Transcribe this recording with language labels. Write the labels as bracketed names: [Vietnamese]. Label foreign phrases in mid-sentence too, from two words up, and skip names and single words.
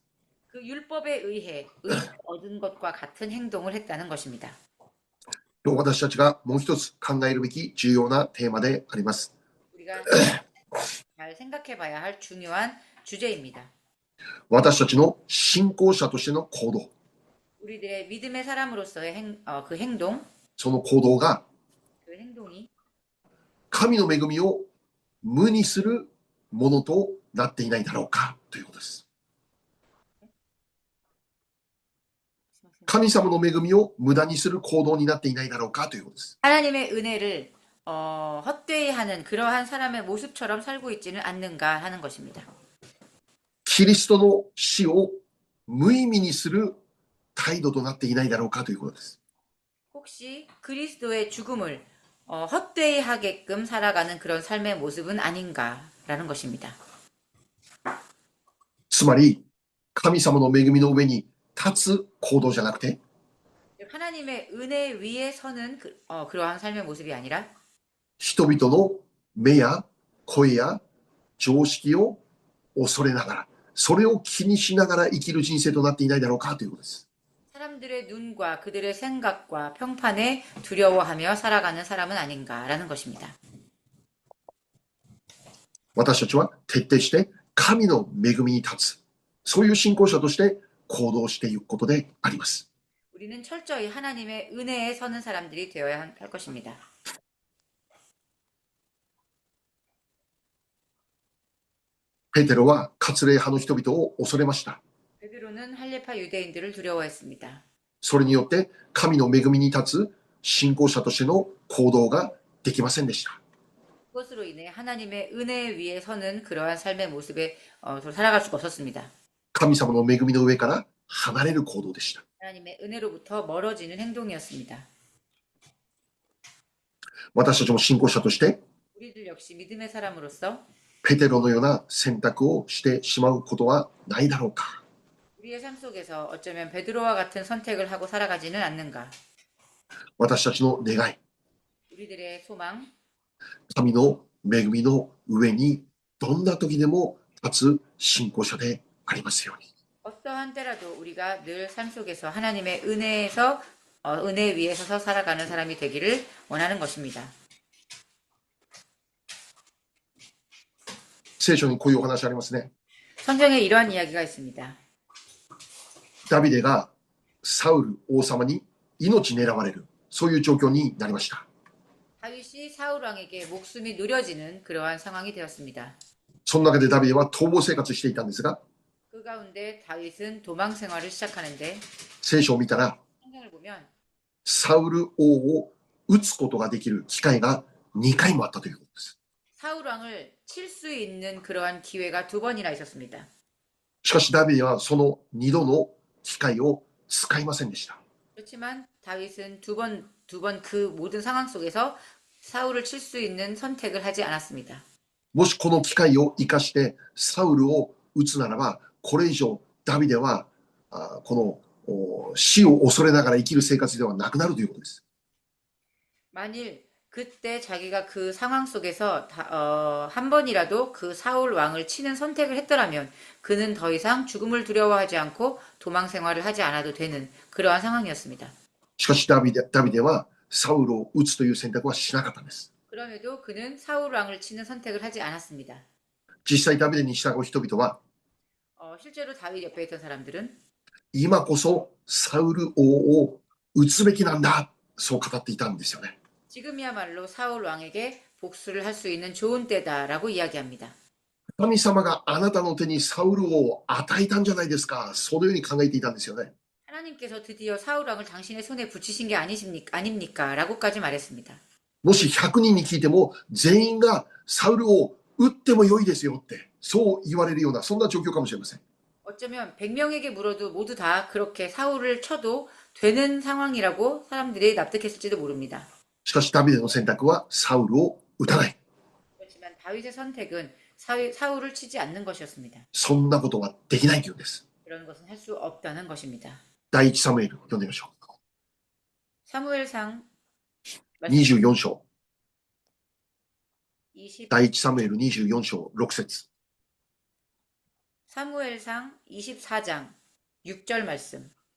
[Korean] 그 율법에 의해 의를 얻은 것과 같은 행동을 했다는 것입니다. [Japanese] 今日私たちがもう一つ考えるべき重要なテーマであります。 [Korean] 우리가 잘 생각해봐야 할 중요한 주제입니다. [Japanese] 私たちの信仰者としての行動、 [Korean] 우리들의 믿음의 사람으로서의 그 행동, [Japanese] その行動が [Korean] 그 행동이 [Japanese] 神の恵みを無にするものとなっていないだろうかということです。神様の恵みを無駄にする行動になっていないだろうかということです。 [Korean] 하나님의 은혜를 헛되이 하는 그러한 사람의 모습처럼 살고 있지는 않는가 하는 것입니다. [Japanese] キリストの死を無意味にする態度となっていないだろうかということです。 [Korean] 혹시 그리스도의 죽음을 헛되이 하게끔 살아가는 그런 삶의 모습은 아닌가라는 것입니다. [Japanese] つまり神様の恵みの上に立つ行動じゃなくて、 [Korean] 하나님의 은혜 위에 서는 그러한 삶의 모습이 아니라 [Japanese] 人々の目や声や常識を恐れながら、それを気にしながら生きる人生となっていないだろうかということです。 [Korean] 사람들의 눈과 그들의 생각과 평판에 두려워하며 살아가는 사람은 아닌가라는 것입니다. [Japanese] 私たちは徹底して神の恵みに立つ、そういう信仰者として行動していくことであります。 [Korean] 우리는 철저히 하나님의 은혜에 서는 사람들이 되어야 할 것입니다. [Japanese] ペテロは割礼派の人々を恐れました。 [Korean] 베드로는 할례파 유대인들을 두려워했습니다. [Japanese] それによって神の恵みに立つ信仰者としての行動ができませんでした。 [Korean] 그것으로 인해 하나님의 은혜 위에 서는 그러한 삶의 모습에 살아갈 수가 없었습니다. [Japanese] 神様の恵みの上から離れる行動でした。 [Korean] 하나님의 은혜로부터 멀어지는 행동이었습니다. [Japanese] 私たちも信仰者として [Korean] 우리들 역시 믿음의 사람으로서 [Japanese] ペテロのような選択をしてしまうことはないだろうか。 [Korean] 우리의 삶 속에서 어쩌면 베드로와 같은 선택을 하고 살아가지는 않는가. [Japanese] 私たちの願い、 [Korean] 우리들의 소망, [Japanese] 神の恵みの上にどんな時でも立つ信仰者でありますように。 [Korean] 어떠한 때라도 우리가 늘 삶 속에서 하나님의 은혜에서 은혜 위에 서서 살아가는 사람이 되기를 원하는 것입니다. [Japanese] 聖書にこういうお話ありますね。 [Korean] 성경에 이러한 이야기가 있습니다. [Japanese] ダビデがサウル王様に命狙われる、そういう状況になりました。 [Korean] 다윗이 사울 왕에게 목숨이 누려지는 그러한 상황이 되었습니다. [Japanese] その中でダビデは逃亡生活していたんですが、 [Korean] 그 가운데 다윗은 도망 생활을 시작하는데 [Japanese] 聖書を見たら [Korean] 성경을 보면 [Japanese] サウル王を撃つことができる機会が2回もあったということです。 [Korean] 사울 왕을 칠 수 있는 그러한 기회가 2번이나 있었습니다. [Japanese] しかしダビデはその2度の機会を使いませんでした。 [Korean] 그렇지만 다윗은 두 번 그 모든 상황 속에서 사울을 칠 수 있는 선택을 하지 않았습니다. [Japanese] もしこの機会を生かしてサウルを撃つならば、これ以上ダビデはこの死を恐れながら生きる生活ではなくなるということです。 [Korean] 만일 그때 자기가 그 상황 속에서 한 번이라도 그 사울 왕을 치는 선택을 했더라면 그는 더 이상 죽음을 두려워하지 않고 도망 생활을 하지 않아도 되는 그러한 상황이었습니다. [Japanese] しかしダビデはサウルを撃つという選択はしなかったんです。 [Korean] 그럼에도 그는 사울 왕을 치는 선택을 하지 않았습니다. [Japanese] 実際ダビデに従う人々は [Korean] 실제로 다윗 옆에 있던 사람들은 [Japanese] 今こそサウル王を撃つべきなんだ、そう語っていたんですよね。 [Korean] 지금이야말로 사울 왕에게 복수를 할 수 있는 좋은 때다라고 이야기합니다. [Japanese] 神様があなたの手にサウル王を与えたんじゃないですか、そのように考えていたんですよね。 [Korean] 하나님께서 드디어 사울 왕을 당신의 손에 붙이신 게 아닙니까? 라고까지 말했습니다. [Japanese] もし100人に聞いても全員がサウルを撃っても良いですよってそう言われるようなそんな状況かもしれません。 [Korean] 어쩌면 100명에게 물어도 모두 다 그렇게 사울을 쳐도 되는 상황이라고 사람들이 납득했을지도 모릅니다. [Japanese] しかしダビデの選択はサウルを撃たない。 [Korean] 그렇지만 다윗의 선택은 사울을 치지 않는 것이었습니다. [Japanese] そんなことはできないというんです。 [Korean] 그런 것은 할 수 없다는 것입니다. [Japanese] 第一サムエル読んでみましょう。 [Korean] 사무엘상 [Japanese] 24章。 20 第一サムエル24章6節。 [Korean] 사무엘상 24장 6절 말씀.